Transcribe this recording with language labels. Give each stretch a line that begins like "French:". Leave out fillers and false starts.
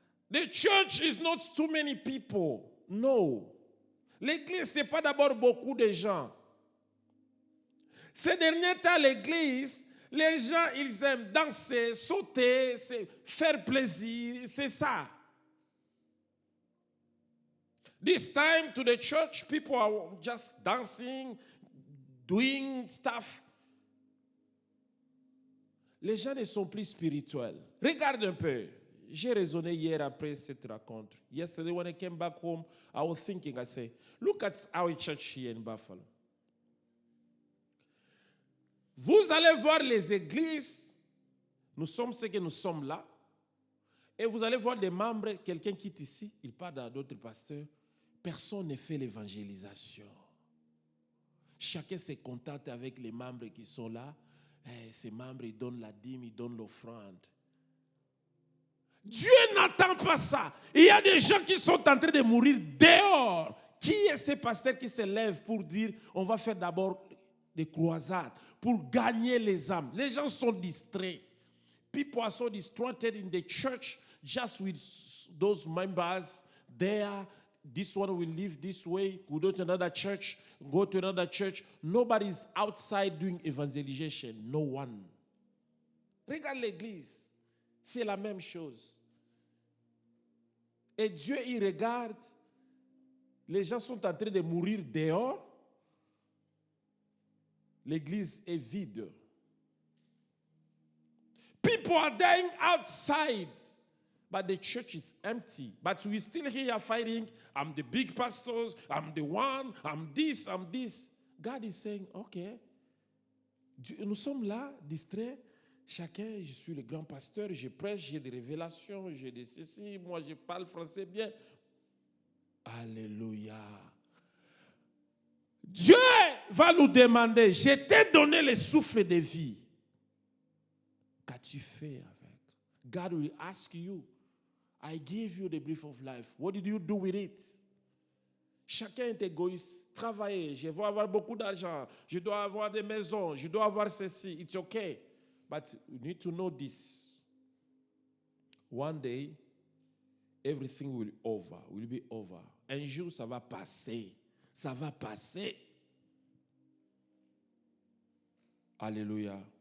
English: The church is not too many people. No.
French: L'église, ce n'est pas d'abord beaucoup de gens. Ces derniers temps, l'église, les gens, ils aiment danser, sauter, faire plaisir, c'est ça.
English: This time to the church, people are just dancing, doing stuff.
French: Les gens ne sont plus spirituels. Regarde un peu. J'ai raisonné hier après cette rencontre.
English: Yesterday when I came back home, I was thinking, I say, look at our church here in Buffalo.
French: Vous allez voir les églises, nous sommes ceux que nous sommes là, et vous allez voir des membres, quelqu'un quitte ici, il part à d'autres pasteurs, personne ne fait l'évangélisation. Chacun se contente avec les membres qui sont là, et ces membres, ils donnent la dîme, ils donnent l'offrande. Dieu n'attend pas ça. Il y a des gens qui sont en train de mourir dehors. Qui est ce pasteur qui se lève pour dire, on va faire d'abord des croisades, pour gagner les âmes? Les gens sont distraits.
English: People are so distracted in the church just with those members there. This one will live this way, go to another church, go to another church. Nobody is outside doing evangelization. No one.
French: Regarde l'église. C'est la même chose. Et Dieu, il regarde. Les gens sont en train de mourir dehors. L'église est vide.
English: People are dying outside, but the church is empty. But we still here fighting. I'm the big pastors. I'm the one. I'm this. I'm this. God is saying, okay.
French: Nous sommes là, distraits. Chacun, je suis le grand pasteur, je prêche, j'ai des révélations, j'ai des ceci. Moi, je parle français bien. Alléluia. Dieu va nous demander, je t'ai donné le souffle de vie. Qu'as-tu fait avec?
English: God will ask you, I gave you the breath of life. What did you do with it?
French: Chacun est égoïste. Travailler, je veux avoir beaucoup d'argent, je dois avoir des maisons, je dois avoir ceci.
English: It's okay. But you need to know this. One day, everything will be over.
French: Un jour, ça va passer. Ça va passer. Alléluia.